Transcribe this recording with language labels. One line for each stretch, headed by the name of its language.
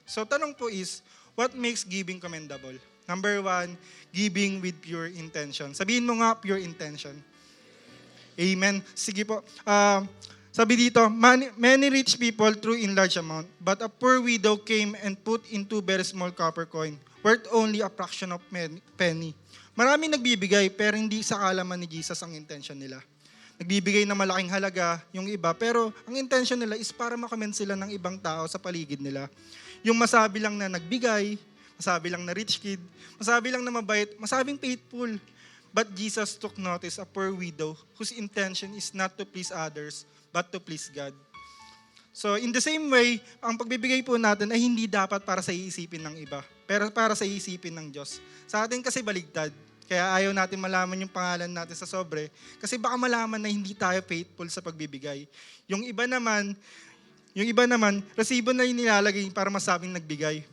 English: So tanong po is, what makes giving commendable? Number 1, giving with pure intention.
Filipino: Sabihin mo nga, pure intention. Amen. Sige po.
English: Sabi dito, many rich people threw in large amount, but a poor widow came and put in 2 very small copper coin, worth only a fraction of penny.
Filipino: Maraming nagbibigay, pero hindi sa kalaman ni Jesus ang intention nila. Nagbibigay na malaking halaga yung iba, pero ang intention nila is para makomment sila ng ibang tao sa paligid nila. Yung masabi lang na nagbigay, masabi lang na rich kid, masabi lang na mabait, masabing faithful.
English: But Jesus took notice a poor widow whose intention is not to please others, but to please God. So in the same way,
Filipino: ang pagbibigay po natin ay hindi dapat para sa iisipin ng iba, pero para sa iisipin ng Diyos. Sa atin kasi baligtad, kaya ayaw natin malaman yung pangalan natin sa sobre, kasi baka malaman na hindi tayo faithful sa pagbibigay. Yung iba naman, resibo na yung nilalagay para masabing nagbigay.